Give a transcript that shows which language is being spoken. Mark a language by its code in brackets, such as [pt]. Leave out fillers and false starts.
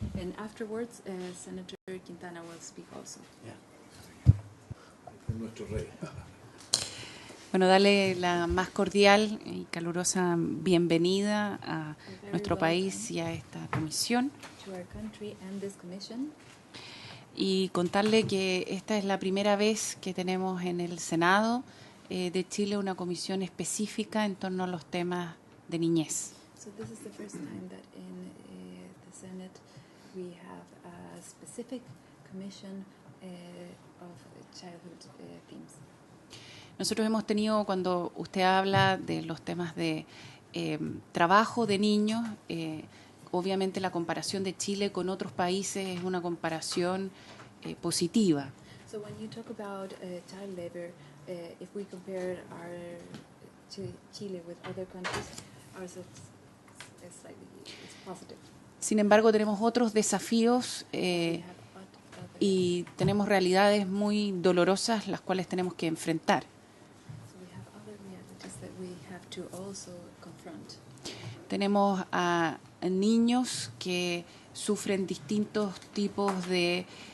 [en] And afterwards, Senator Quintana will speak also. [es] Nuestro rey. Bueno, darle la más cordial y calurosa bienvenida a nuestro país y a esta comisión. [en] To our country and this commission. [es] Y contarle que esta es la primera vez que tenemos en el Senado de Chile una comisión específica en torno a los temas de niñez. [en] So this is the first time that in the Senate we have a specific commission of childhood themes. [es] Nosotros hemos tenido, cuando usted habla de los temas de trabajo de niños, obviamente la comparación de Chile con otros países es una comparación positiva. [en] So when you talk about child labor, if we compare our Chile with other countries, ours is slightly it's positive. [es] Sin embargo, tenemos otros desafíos [en] We have [es] y tenemos realidades muy dolorosas las cuales tenemos que enfrentar. [en] So we have other realities that we have to also confront. [es] Tenemos a niños que sufren distintos tipos de